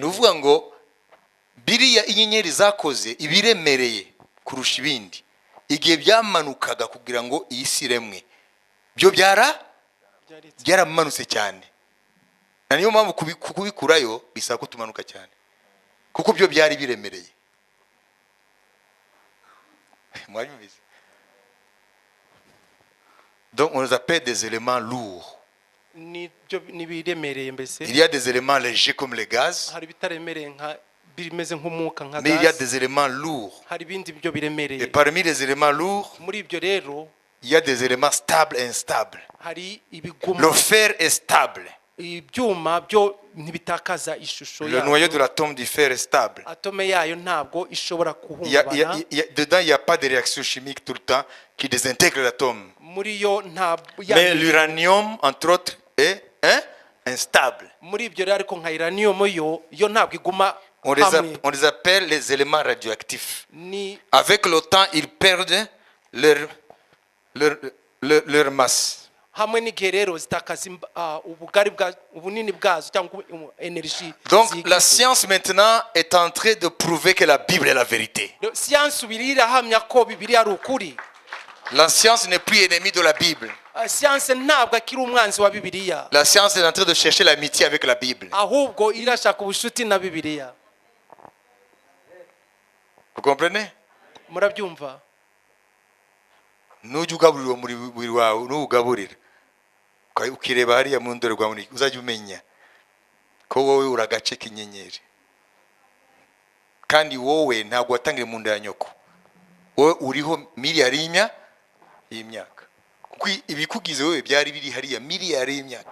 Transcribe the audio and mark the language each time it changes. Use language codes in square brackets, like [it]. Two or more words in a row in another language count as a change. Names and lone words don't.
[rw] Nuvuga ngo biriya inyenyeri zakoze ibiremereye kurusha ibindi igihe byamanukaga kugira ngo iyi si iremwe, byo byaramanutse cyane. Na niyo mpamvu kubikurayo bisaba ko tumanuka cyane kuko byo byari biremereye. Mwanyumvise? [fr] Donc on les appelle des éléments lourds. [rw] Ni biremereye mbese. [fr] Il y a des éléments légers comme les gaz. [rw] Hari bitaremereye nka bimeze nk'umuka nka gaz. [fr] Mais il y a des éléments lourds. [rw] Hari bindi byo biremereye. [fr] Et parmi les éléments lourds, [rw] muri ibyo rero [fr] il y a des éléments stables et instables. [rw] Hari ibiguma. [fr] Le fer est stable. [rw] Ibyuma byo ntibitakaza ishusho yayo. [fr] Le noyau de l'atome du fer est stable. [rw] Atome yayo ntabwo ishobora kuhungabana. [fr] Dedans il y a pas de réaction chimique tout le temps qui désintègre l'atome. [rw] Muri yo ntabwo. [fr] Mais l'uranium entre autres est instable. [rw] Muri ibyo rero ariko nka uranium yo ntabwo iguma. [fr] On les appelle les éléments radioactifs. Avec le temps, ils perdent leur masse. Donc la science maintenant est en train de prouver que la Bible est la vérité. La science n'est plus ennemie de la Bible. La science est en train de chercher l'amitié avec la Bible. Vous comprenez? [rw] Nujya ugaburira muri wawe nugaburira ukireba hariya mu ndorerwamo uzajya umenya ko wowe uragace k'inyenyeri kandi wowe ntabwo watangiye mu nda ya nyoko, wowe uriho miliyari y'imyaka kuko ibikugize wowe byari biri hariya miliyari y'imyaka.